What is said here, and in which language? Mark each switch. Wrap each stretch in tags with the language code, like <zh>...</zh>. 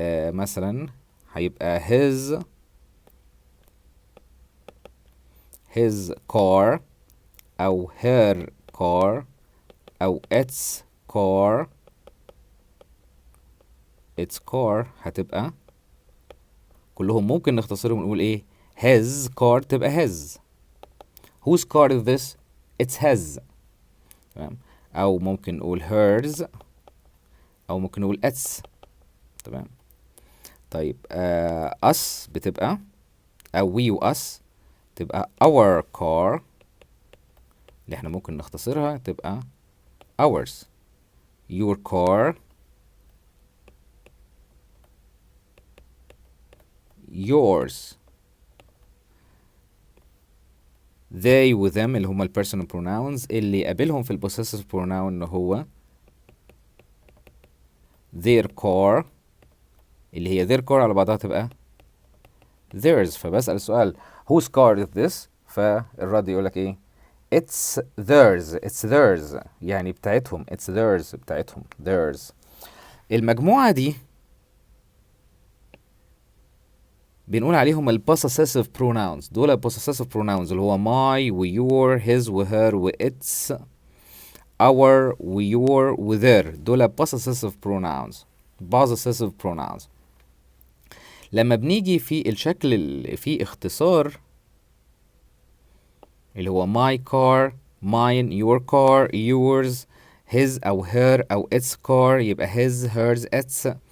<ar>مثلا هيبقى his car او her car او its car هتبقى كلهم ممكن نختصرهم ونقول ايه his car تبقى his.</ar> <en>whose car is this it's his، تمام.</en> <ar>او ممكن نقول</ar> <en>hers او ممكن نقول its</en> <ar>تمام. طيب us بتبقى او we و us تبقى our car، اللي احنا ممكن نختصرها تبقى ours.</ar> <en>your car، yours.</en> <ar>they و them اللي هما ال personal pronouns اللي قابلهم في ال possessive pronoun ان هو their car، اللي هي their car على بعضها تبقى theirs. فبسأل السؤال</ar> <en>whose car is this،</en> <ar>فالرد يقولك ايه؟</ar> <en>it's theirs. it's theirs</en> <ar>يعني بتاعتهم.</ar> <en>it's theirs بتاعتهم theirs.</en> <ar>المجموعة دي بنقول عليهم ال possessive pronouns.</ar> <en>دول possessive pronouns اللي هو my و your، his و her و its، our و your و their. دول possessive pronouns. possessive pronouns. لما بنيجي في الشكل اللي فيه اختصار اللي هو my car، mine، your car، yours، his أو her أو its car، يبقى his، hers، its.</en>